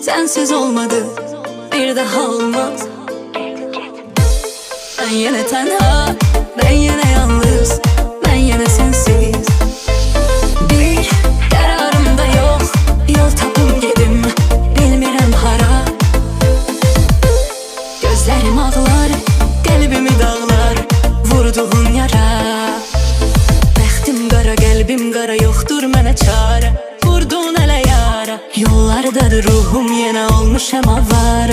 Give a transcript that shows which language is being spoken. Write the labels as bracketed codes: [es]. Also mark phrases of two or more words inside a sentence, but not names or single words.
[tr] sensiz olmadı, bir daha olmaz. Ben yine tenha, ben yine yalnız, ben yine sensiz. Bir kararım da yok, [az] yol tapım gedim, bilmirəm hara. [tr] Gözlerim ağlar, kalbimi dağlar, vurduğun yara. [az] Bəxtim qara, qəlbim qara, yoxdur mənə çarə. Vurdun ələ yara, yollardadır ruhum, yenə olmuşam avara.